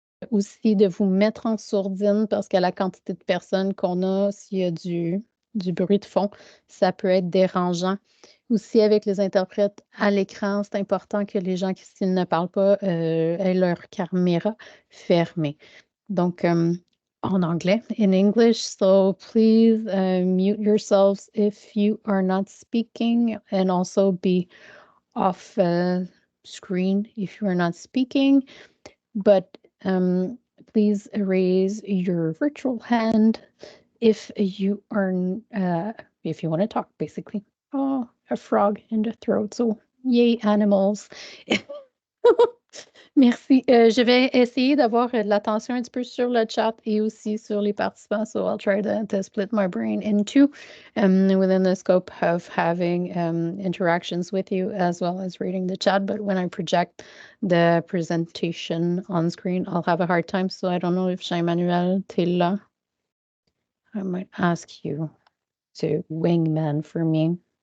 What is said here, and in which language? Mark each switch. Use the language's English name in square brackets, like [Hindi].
[French] Aussi de vous mettre en sourdine parce que la quantité de personnes qu'on a, s'il y a du bruit de fond, ça peut être dérangeant. Aussi avec les interprètes à l'écran, c'est important que les gens qui, s'ils ne parlent pas, aient leur caméra fermée. Donc, en anglais, [English] in English, so please mute yourselves if you are not speaking and also be off screen if you are not speaking. But please raise your virtual hand if you are if you want to talk, basically. Oh, a frog in the throat. So yay, animals. [French] Merci. Je vais essayer d'avoir de l'attention un petit peu sur le chat et aussi sur les participants. [English] So I'll try to split my brain in two within the scope of having interactions with you as well as reading the chat. But when I project the presentation on screen, I'll have a hard time. So I don't know if Jean-Emmanuel, [French] t'es là. [English] I might ask you to wingman for me.